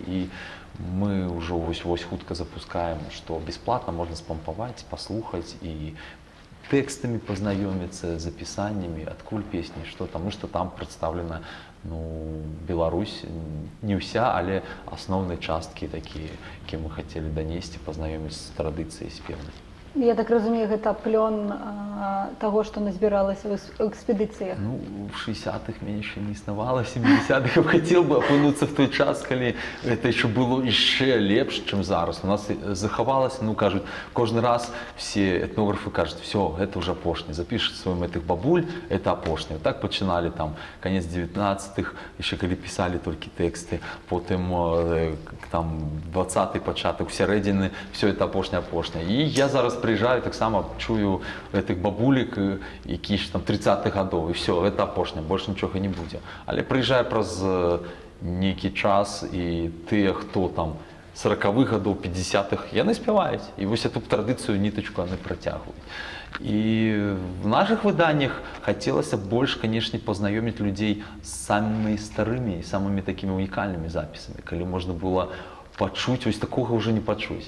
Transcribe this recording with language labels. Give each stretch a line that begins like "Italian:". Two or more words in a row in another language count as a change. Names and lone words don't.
Belarusian: І мы ўжо вось хутка запускаем, што бясплатна можна спампаваць, паслухаць і тэкстамі пазнаёміцца, з апісаннямі, адкуль песні, што, таму што там прадстаўлена Беларусь, не ўся, але асноўныя часткі такія, якія мы хацелі данесці, пазнаёміць з традыцыяй спеўнай. Я так разумею, гэта плён таго, што назбіралася ў экспедыцыях. Ну,
Russian: в 60-х меня еще не існавала, в 70-х я хотел бы апынуцца в той час, калі это еще было
Belarusian: яшчэ лепш, чым зараз. У нас захавалася, ну, кажуць, кожны раз все этнографы кажуць, все, это уже апошні, запишет сваім этих бабуль, это апошні. Вот так пачыналі там конец 19-х, еще калі писали толькі тэксты, потым там 20-й пачатак, сярэдзіны, все это апошня. І я зараз приезжаю, таксама чую этих бабулек, які ж там 30-х гадоў, і все, это апошня, больше нічога не будзе. Але прыязджае праз нейкі час, і тыя, хто там 40-х гадоў, 50-х, яны спяваюць. І вось эту традыцыю, нітачку, яны працягваюць. І в наших выданнях хацелася больш, канешне, пазнаёміць людзей з самымі старымі, самымі такімі унікальнымі запісамі, калі можна было пачуць, вось такога ўжо не пачуць.